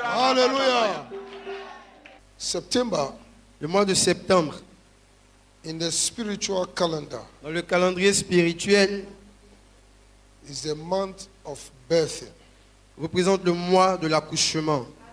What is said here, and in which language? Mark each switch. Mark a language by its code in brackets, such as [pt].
[en] Alléluia. September, [fr] Le mois de septembre, [en] in the spiritual calendar, [fr] dans le calendrier spirituel, [en] is the month of birthing. [fr] représente le mois de l'accouchement.